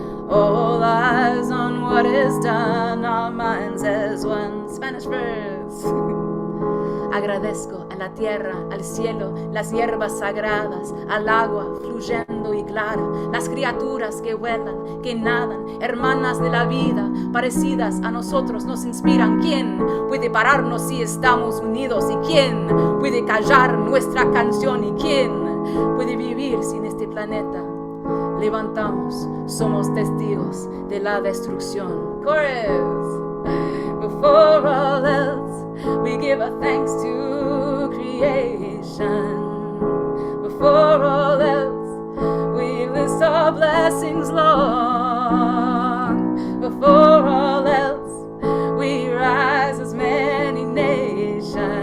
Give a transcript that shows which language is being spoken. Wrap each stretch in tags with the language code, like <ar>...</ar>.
<en>All eyes on what is done, our minds as one. Spanish verse.</en> <es>Agradezco a la tierra, al cielo, las hierbas sagradas, al agua fluyendo y clara, las criaturas que vuelan, que nadan, hermanas de la vida, parecidas a nosotros nos inspiran. ¿Quién puede pararnos si estamos unidos? ¿Y quién puede callar nuestra canción? ¿Y quién puede vivir sin este planeta? Levantamos, somos testigos de la destrucción. Chorus!</es> <en>Before all else, we give a thanks to creation. Before all else, we list our blessings long. Before all else, we rise as many nations.</en>